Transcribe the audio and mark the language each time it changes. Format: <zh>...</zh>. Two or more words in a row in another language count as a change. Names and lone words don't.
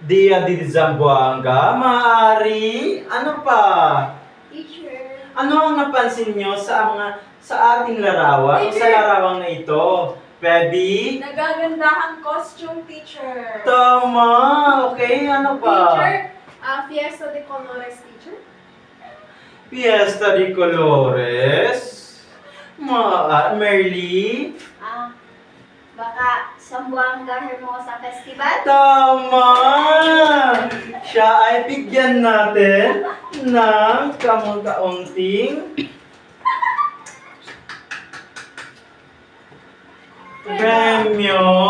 <tl>Dia di Zamboanga, maaari. Ano pa? Teacher. Ano ang napansin nyo sa ating larawan o sa Teacher! larawang na ito? Pebi? Nagagandahan costume, teacher. Tama! Okay, ano pa? Teacher, Fiesta de Colores, teacher. Fiesta de Colores. Merly? Baka Zamboanga Hermosa Festival? Tama! Siya ay bigyan natin ng kaunting premyo.</tl>